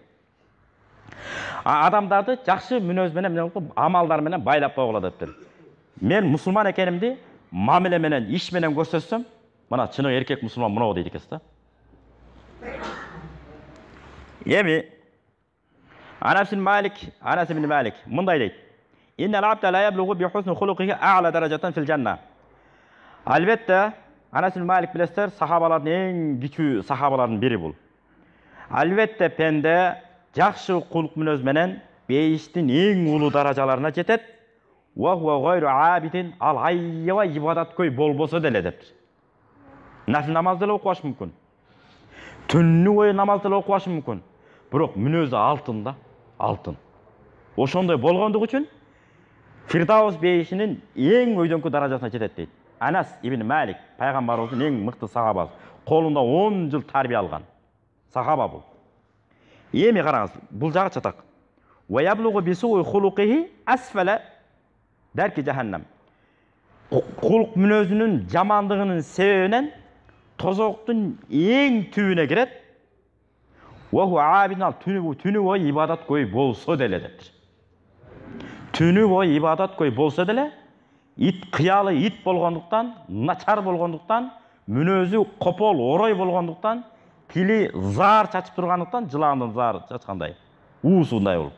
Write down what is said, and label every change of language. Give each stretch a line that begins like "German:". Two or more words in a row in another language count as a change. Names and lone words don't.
Kyrgyz: Адамдарды жакшы мүнөз менен, амалдар менен байлап койгула дептир. Мен мусулман экенимди мамиле менен, иш менен көрсөтсөм, мына чыныгы эркек мусулман мынау дейт экенсиз да. Эми Анас ибн Малик мындай дейт.
Arabic: إن العبد ليبلغ بحسن خلقه أعلى درجة في الجنة.
Kyrgyz: Албетте, Анас ибн Малик билесиздер, сахабалардын эң кичүү сахабалардын бири бул. Албетте пенде жакшы кулк мүнөз менен бейиштин эң улуу даражаларына жетет.
Arabic: وهو غير عابد,
Kyrgyz: ал аябай ибадаткөй болбосо деле дептир. Нафил намаз деле окубашы мүмкүн. Түннү бою намаз деле окубашы мүмкүн. Бирок мүнөзү алтын да, алтын. Ошондой болгондугу үчүн Фирдаус бейишинин эң өйдөңкү даражасына жетет дейт. Анас ибн Малик, пайгамбарыбыздын эң мыкты сахабасы. Колунда 10 жыл тарбия алган сахаба бул. Эми караңыз, бул жагы чатак.
Arabic: ويبلغ بسوء خلقه أسفل درك جهنم.
Kyrgyz: Кулк мүнөзүнүн жамандыгынын себебинен тозоктун эң түбүнө кирет.
Arabic: وهو عابد,
Kyrgyz: түнү бою ибадат көй болсо деле дептир. Түнү бою ибадат көй болсо деле, кыялы ит болгондуктан, начар болгондуктан, мүнөзү копол, орой болгондуктан, тили заар чачып тургандыктан, жыландын заар чачкандай, уусундай болуп.